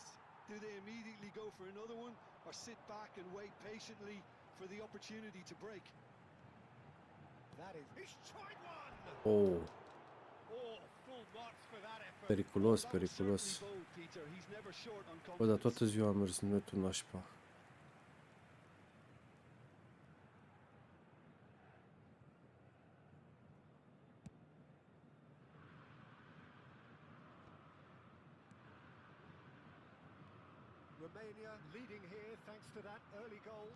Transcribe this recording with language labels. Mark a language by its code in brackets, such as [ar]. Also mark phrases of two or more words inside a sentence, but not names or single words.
[en] Do they immediately go for another one, or sit back and wait patiently for the opportunity to break? That is... He's tried one! Oh, Oh, full marks for that effort. periculos, That was periculos. certainly bold, Peter. He's never short on [ro] Bă, dar [en] confidence. [ro] toată ziua am mers netul nașpa. [en] Romania leading here thanks to that early goal.